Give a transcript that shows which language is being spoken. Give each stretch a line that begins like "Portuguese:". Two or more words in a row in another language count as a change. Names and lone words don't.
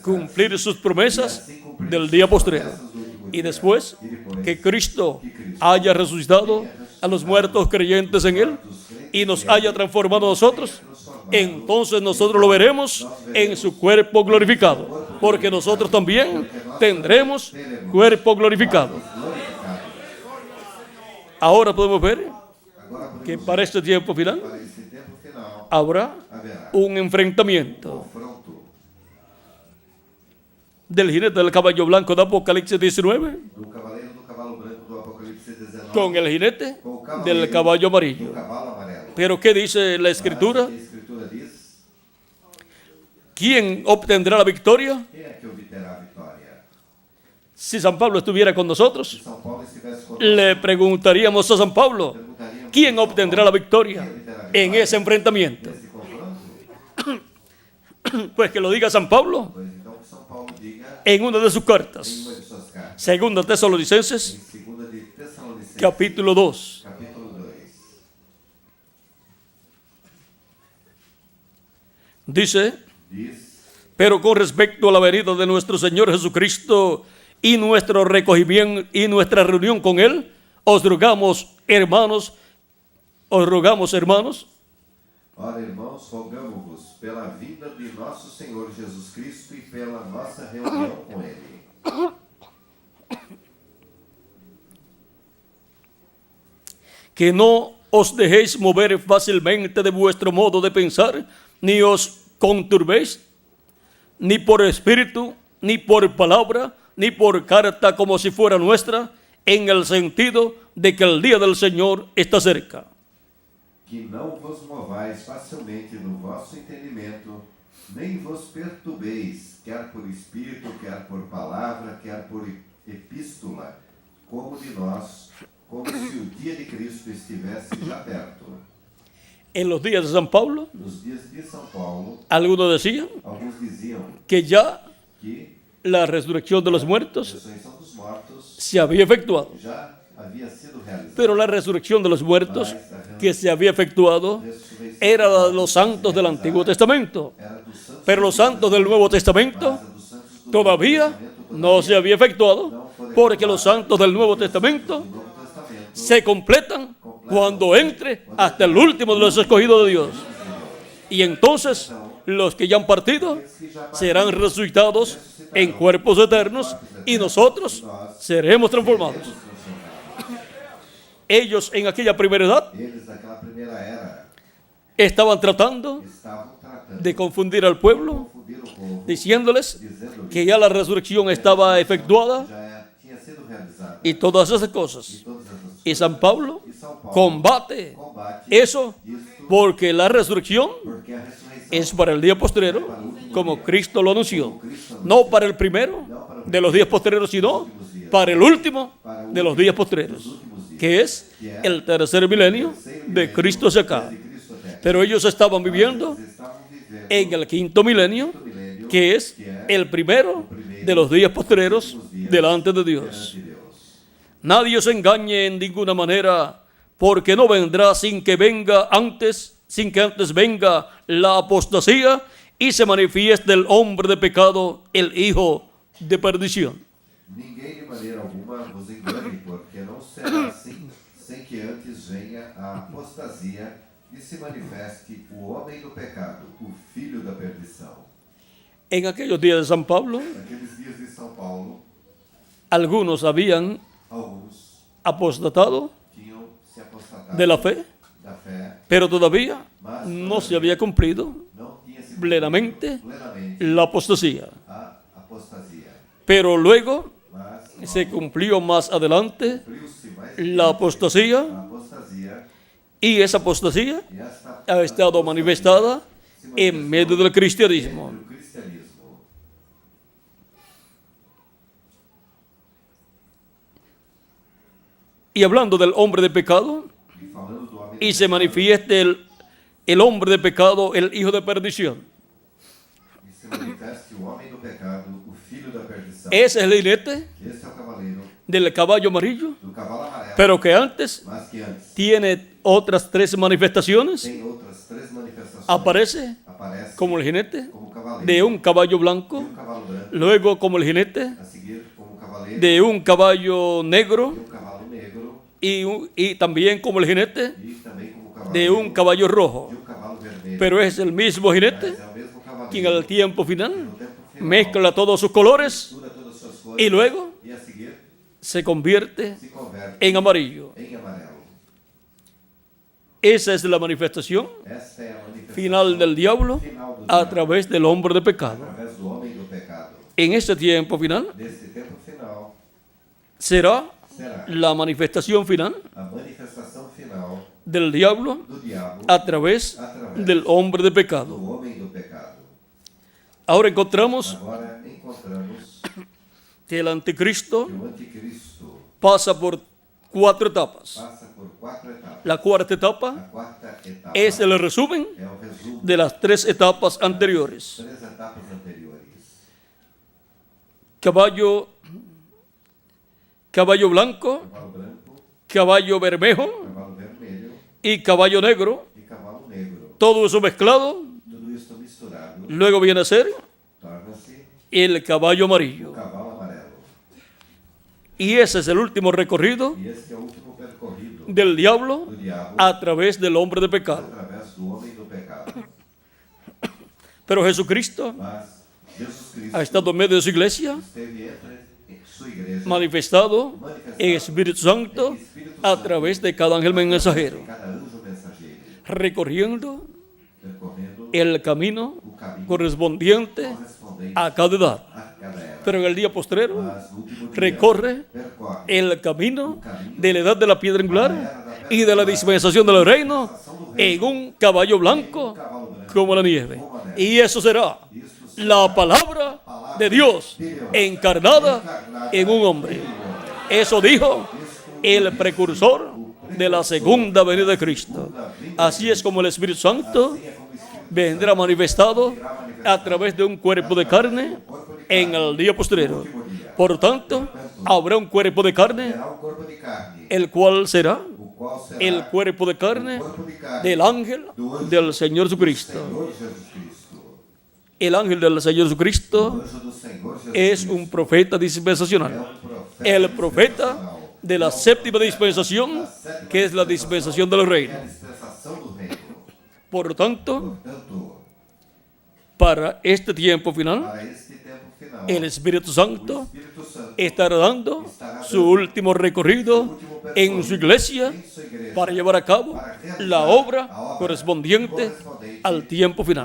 Spanish: cumplir sus promesas del día postrero. Y después que Cristo haya resucitado a los muertos creyentes en Él y nos haya transformado a nosotros, entonces nosotros lo veremos en su cuerpo glorificado, porque nosotros también tendremos cuerpo glorificado. Ahora podemos ver
Portuguese: Agora podemos
Spanish: que para este tiempo final
Portuguese: para esse tempo final
Spanish: habrá
Portuguese: haverá
Spanish: un enfrentamiento
Portuguese: confronto
Spanish: del jinete del caballo blanco de Apocalipsis 19
Portuguese: do cavaleiro do cavalo branco do Apocalipse 19
Spanish: con el jinete
Portuguese: com o
Spanish: del
Portuguese: cavaleiro
Spanish: caballo
Portuguese: do
Spanish: amarillo.
Portuguese: cavalo amarelo.
Spanish: Pero ¿qué dice la
Portuguese: Mas
Spanish: Escritura?
Portuguese: a Escritura diz:
Spanish: ¿Quién obtendrá la victoria?
Portuguese: quem é que obterá a vitória?
Spanish: Si San Pablo estuviera con
Portuguese: Se
Spanish: nosotros,
Portuguese: São Paulo estivesse conosco,
Spanish: le preguntaríamos a San Pablo,
Portuguese: perguntaríamos
Spanish: ¿quién
Portuguese: a São
Spanish: obtendrá
Portuguese: Paulo,
Spanish: la victoria
Portuguese: quem obterá a
Spanish: en
Portuguese: vitória
Spanish: ese enfrentamiento?
Portuguese: nesse confronto?
Spanish: Pues que lo diga San Pablo
Portuguese: Pois então que São Paulo diga
Spanish: en una de sus
Portuguese: em
Spanish: cartas,
Portuguese: uma de suas cartas,
Spanish: segunda Tesalonicenses,
Portuguese: em 2 de Tessalonicenses,
Spanish: capítulo 2,
Portuguese: capítulo 2,
Spanish: Dice,
Portuguese: Diz,
Spanish: pero con respecto a la venida de nuestro Señor Jesucristo y nuestro recogimiento y nuestra reunión con Él, os rogamos, hermanos,
Portuguese: ora, irmãos, rogamo-vos pela vinda de nosso Senhor Jesus Cristo e pela nossa reunião com Ele,
Spanish: que no os dejéis mover fácilmente de vuestro modo de pensar, ni os conturbéis, ni por espíritu, ni por palabra, ni por carta como si fuera nuestra, en el sentido de que el día del Señor está cerca.
Portuguese: que não vos movais facilmente no vosso entendimento, nem vos perturbeis, quer por espírito, quer por palavra, quer por epístola, como de nós, como se o dia de Cristo estivesse já perto.
Spanish: En los días de San Pablo,
Portuguese: Nos dias de São Paulo,
Spanish: algunos decían
Portuguese: alguns diziam
Spanish: que ya
Portuguese: que
Spanish: la resurrección de los
Portuguese: a
Spanish: muertos
Portuguese: ressurreição dos mortos
Spanish: se había efectuado.
Portuguese: já havia sido realizada.
Spanish: Pero la resurrección de los muertos que se había efectuado era la de los santos del Antiguo Testamento.
Portuguese: Era dos santos,
Spanish: Pero los santos del Nuevo Testamento
Portuguese: mas a dos santos do
Spanish: todavía
Portuguese: Novo Testamento
Spanish: no se había efectuado, porque los santos del Nuevo Testamento
Portuguese: do Novo Testamento
Spanish: se completan cuando entre hasta el último de los escogidos de Dios. Y entonces los que ya han partido serán resucitados en cuerpos eternos y nosotros seremos transformados. Ellos en aquella primera edad
Portuguese: eles daquela primeira era
Spanish: estaban tratando
Portuguese: estavam tratando
Spanish: de confundir al pueblo,
Portuguese: confundir o povo,
Spanish: diciéndoles
Portuguese: dizendo
Spanish: que ya la resurrección estaba efectuada
Portuguese: já tinha sido realizada
Spanish: y todas esas cosas.
Portuguese: todas essas
Spanish: Y San Pablo
Portuguese: e São Paulo
Spanish: combate
Portuguese: combate
Spanish: eso
Portuguese: isto
Spanish: porque la resurrección
Portuguese: porque a ressurreição
Spanish: es para el día postrero, como Cristo lo anunció. No para el primero de los días postreros, sino para el último de los días postreros, que es el tercer milenio de Cristo hacia acá.
Portuguese: de Cristo até
Spanish: Pero ellos estaban viviendo
Portuguese: eles estavam vivendo
Spanish: en el quinto milenio, que es el primero de los días postreros delante de Dios.
Portuguese: de Deus.
Spanish: Nadie os engañe en ninguna manera, porque no vendrá sin que antes venga la apostasía y se manifieste el hombre de pecado, el hijo de perdición.
Portuguese: Ninguém de maneira alguma vos engane, porque não será assim, sem que antes venha a apostasia e se manifeste o homem do pecado, o filho da perdição.
Spanish: En aquellos días de San Pablo,
Portuguese: Naqueles dias de São Paulo,
Spanish: algunos habían
Portuguese: alguns
Spanish: apostatado
Portuguese: tinham se apostatado
Spanish: de la fe,
Portuguese: da fé,
Spanish: pero todavía no se había cumplido
Portuguese: não tinha se
Spanish: plenamente
Portuguese: plenamente
Spanish: la apostasía.
Portuguese: a apostasia.
Spanish: Pero luego
Portuguese: Mas
Spanish: se cumplió más adelante
Portuguese: cumpriu-se mais
Spanish: la apostasía,
Portuguese: a apostasia
Spanish: y esa apostasía
Portuguese: e esta
Spanish: ha estado manifestada
Portuguese: se
Spanish: en medio del cristianismo.
Portuguese: entre o cristianismo.
Spanish: Y hablando del hombre de pecado,
Portuguese: E falando do homem
Spanish: y
Portuguese: do
Spanish: se
Portuguese: pecado,
Spanish: manifieste el hombre de pecado, el hijo de perdición.
Portuguese: e se manifeste o homem do pecado, o filho da perdição.
Spanish: Ese es el jinete
Portuguese: Este é o cavaleiro
Spanish: del caballo amarillo,
Portuguese: do cavalo amarelo,
Spanish: pero que antes
Portuguese: mas que antes
Spanish: tiene otras tres manifestaciones.
Portuguese: tem outras três manifestações.
Spanish: Aparece
Portuguese: Aparece
Spanish: como el jinete
Portuguese: como cavaleiro
Spanish: de un caballo
Portuguese: de
Spanish: blanco,
Portuguese: cavalo branco,
Spanish: luego como el jinete
Portuguese: a seguir como cavaleiro
Spanish: de un caballo negro
Portuguese: de cavalo negro
Spanish: y también como el jinete
Portuguese: e também como cavalo
Spanish: de un caballo rojo.
Portuguese: de cavalo vermelho.
Spanish: Pero es el mismo jinete
Portuguese: Mas é o mesmo cavaleiro
Spanish: quien al tiempo final
Portuguese: no tempo final
Spanish: mezcla todos sus colores
Portuguese: mistura todas as suas cores
Spanish: y luego
Portuguese: e a seguir
Spanish: se convierte
Portuguese: se converte
Spanish: en amarillo.
Portuguese: em amarelo.
Spanish: Esa es la manifestación
Portuguese: Esta é a manifestação
Spanish: final del diablo
Portuguese: final do
Spanish: a
Portuguese: diabo,
Spanish: través del hombre de pecado.
Portuguese: através do homem do pecado.
Spanish: En este tiempo final
Portuguese: Neste tempo final
Spanish: será
Portuguese: será
Spanish: la manifestación final
Portuguese: a manifestação final
Spanish: del diablo
Portuguese: do diabo
Spanish: a través del hombre de
Portuguese: do
Spanish: pecado.
Portuguese: homem do pecado.
Spanish: Ahora encontramos
Portuguese: Agora encontramos
Spanish: que el anticristo
Portuguese: que o anticristo
Spanish: pasa por cuatro etapas.
Portuguese: passa por quatro etapas.
Spanish: La cuarta
Portuguese: A
Spanish: etapa
Portuguese: quarta etapa
Spanish: es el resumen
Portuguese: é o resumo
Spanish: de las tres etapas anteriores.
Portuguese: três etapas anteriores.
Spanish: Caballo blanco,
Portuguese: Cavalo branco,
Spanish: caballo bermejo
Portuguese: cavalo vermelho
Spanish: y caballo negro.
Portuguese: e cavalo negro.
Spanish: Todo eso mezclado
Portuguese: Tudo isso misturado
Spanish: Luego viene a ser
Portuguese: torna-se
Spanish: el caballo
Portuguese: o
Spanish: amarillo.
Portuguese: cavalo amarelo.
Spanish: Y ese es el último recorrido
Portuguese: E esse é o último percorrido
Spanish: del diablo
Portuguese: do diabo
Spanish: a través del hombre de pecado.
Portuguese: através do homem do pecado.
Spanish: Pero Jesucristo
Portuguese: Mas Jesus Cristo
Spanish: ha estado en medio de su iglesia,
Portuguese: esteve entre sua igreja
Spanish: manifestado en Espíritu Santo a través de cada ángel mensajero,
Portuguese: cada anjo mensageiro,
Spanish: recorriendo
Portuguese: percorrendo
Spanish: el camino
Portuguese: o caminho
Spanish: correspondiente
Portuguese: correspondente
Spanish: a cada edad.
Portuguese: a cada era.
Spanish: Pero en el día postrero
Portuguese: Mas no último dia,
Spanish: recorre
Portuguese: percorre
Spanish: el camino de la edad de la piedra angular y de la dispensación del reino en un caballo blanco como la nieve. Y eso será la palabra de Dios encarnada en un hombre. Eso dijo el precursor de la segunda venida de Cristo. Así es como el Espíritu Santo vendrá manifestado a través de un cuerpo de carne en el día postrero. Por tanto, habrá un cuerpo de carne,
Portuguese: Terá um corpo de carne,
Spanish: el cual será
Portuguese: o qual será
Spanish: el cuerpo de carne
Portuguese: corpo de carne
Spanish: del ángel del Señor Jesucristo.
Portuguese: Senhor Jesus Cristo.
Spanish: El ángel del Señor
Portuguese: O
Spanish: Jesucristo
Portuguese: anjo do Senhor Jesus
Spanish: es
Portuguese: Cristo
Spanish: un profeta
Portuguese: é
Spanish: dispensacional.
Portuguese: profeta
Spanish: El profeta
Portuguese: dispensacional,
Spanish: de la séptima dispensación, que es la dispensación del
Portuguese: que é
Spanish: reino.
Portuguese: a dispensação do reino.
Spanish: Por lo tanto,
Portuguese: Portanto,
Spanish: para este tiempo final,
Portuguese: para este tempo final,
Spanish: el Espíritu
Portuguese: o Santo Espírito Santo
Spanish: estará dando su último recorrido en su iglesia
Portuguese: em sua igreja
Spanish: para llevar a cabo la obra correspondiente al tiempo final.